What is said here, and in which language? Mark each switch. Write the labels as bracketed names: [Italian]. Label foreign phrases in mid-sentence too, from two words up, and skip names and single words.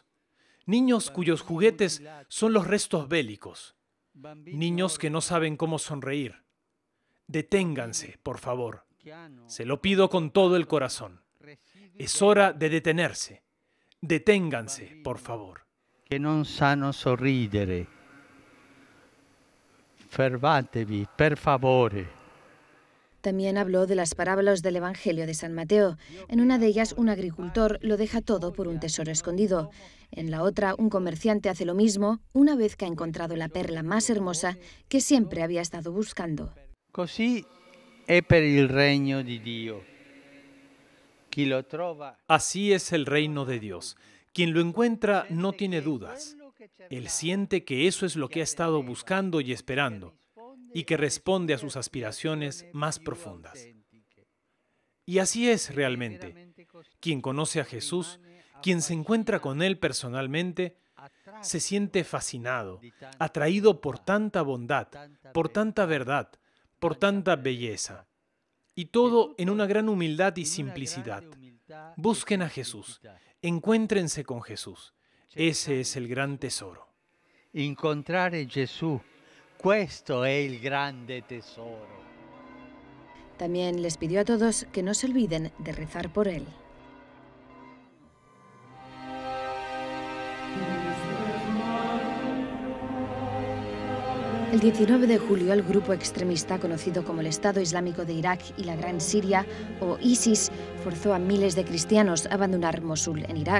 [Spanish] Niños cuyos juguetes son los restos bélicos. Niños que no saben cómo sonreír. Deténganse, por favor. Se lo pido con todo el corazón. Es hora de detenerse. Deténganse, por favor. [Italian] che non sanno sorridere. Fermatevi, per favore. [Spanish] También habló de las parábolas del Evangelio de San Mateo. En una de ellas, un agricultor lo deja todo por un tesoro escondido. En la otra, un comerciante hace lo mismo una vez que ha encontrado la perla más hermosa que siempre había estado buscando. [Italian] Così è per il regno di Dio. Chi lo trova [Spanish] Así es el reino de Dios. Quien lo encuentra no tiene dudas. Él siente que eso es lo que ha estado buscando y esperando, y que responde a sus aspiraciones más profundas. Y así es realmente. Quien conoce a Jesús, quien se encuentra con Él personalmente, se siente fascinado, atraído por tanta bondad, por tanta verdad, por tanta belleza. Y todo en una gran humildad y simplicidad. Busquen a Jesús, encuéntrense con Jesús. Ese es el gran tesoro. [Italian] incontrare Gesù. Questo è il grande tesoro. [Spanish] También les pidió a todos que no se olviden de rezar por él. El 19 de julio, el grupo extremista conocido como el Estado Islámico de Irak y la Gran Siria, o ISIS, forzó a miles de cristianos a abandonar Mosul, en Irak.